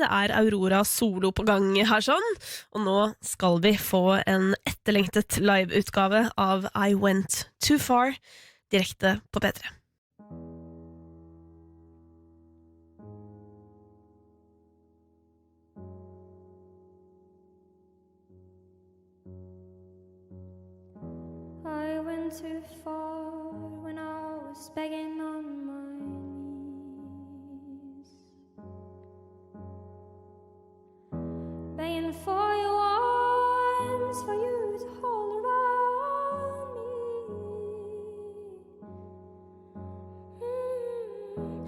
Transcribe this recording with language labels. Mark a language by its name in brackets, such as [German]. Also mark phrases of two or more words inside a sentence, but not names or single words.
[Norwegian] Det er Aurora solo på gang her sånn. Og nå skal vi få en etterlengtet liveutgave av I Went Too Far direkte på P3. [English] I went too far when I was begging on my knees, begging for your arms, for you to hold around me.